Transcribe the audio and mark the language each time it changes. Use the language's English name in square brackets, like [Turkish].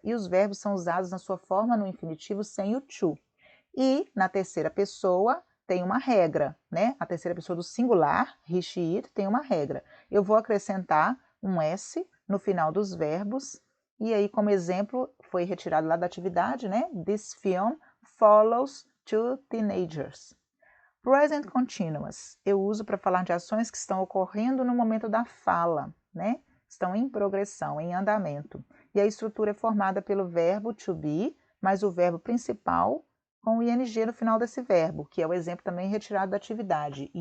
[Portuguese] E os verbos são usados na sua forma no infinitivo sem o to. E na terceira pessoa tem uma regra, né? A terceira pessoa do singular, he, she, it, tem uma regra. Eu vou acrescentar um S no final dos verbos, e aí, como exemplo, foi retirado lá da atividade, né? [English] This film follows two teenagers. [Portuguese] Present continuous, eu uso para falar de ações que estão ocorrendo no momento da fala, né? Estão em progressão, em andamento. E a estrutura é formada pelo verbo to be, mais o verbo principal, com o ing no final desse verbo, que é o exemplo também retirado da atividade.